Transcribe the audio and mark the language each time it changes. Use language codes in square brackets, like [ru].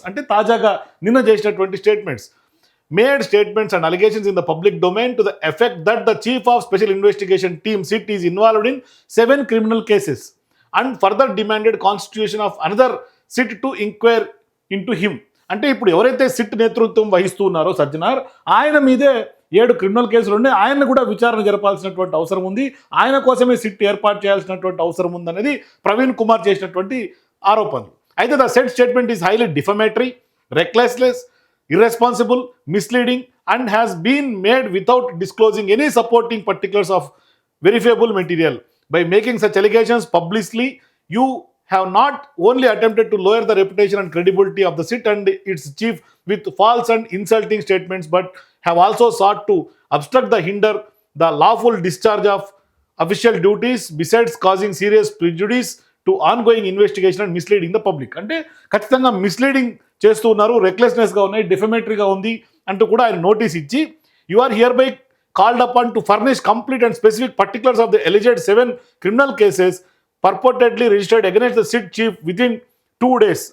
[te] అంటే తాజాగా నిన్న చేసినటువంటి statements. [en] Made statements and allegations in the public domain to the effect that the chief of special investigation team SIT is involved in 7 criminal cases and further demanded constitution of another SIT to inquire into him. [te] అంటే ఇప్పుడు ఎవరైతే SIT నేతృత్వం వహిస్తూ ఉన్నారో సజ్జనార్, ఆయన మీదే 7 criminal కేసులు ఉన్నాయి. ఆయన్ని కూడా విచారణ జరపాల్సినటువంటి అవసరం ఉంది. ఆయన కోసమే సిట్ ఏర్పాటు చేయాల్సినటువంటి అవసరం ఉందనేది ప్రవీణ్ కుమార్ చేసినటువంటి ఆరోపణలు. [en] అయితే the said statement is highly defamatory, reckless, irresponsible, misleading and has been made without disclosing any supporting particulars of verifiable material. By making such allegations publicly, you have not only attempted to lower the reputation and credibility of the SIT and its chief with false and insulting statements, but have also sought to obstruct the hinder the lawful discharge of official duties, besides causing serious prejudice to ongoing investigation and misleading the public. [te] అంటే ఖచ్చితంగా misleading చేస్తూ ఉన్నారు, రెక్లెస్నెస్గా ఉన్నాయి, డిఫమేటరీగా ఉంది అంటూ కూడా ఆయన notice ఇచ్చి, [en] You are hereby called upon to furnish complete and specific particulars of the alleged 7 criminal cases purportedly registered against the SIT chief within 2 days.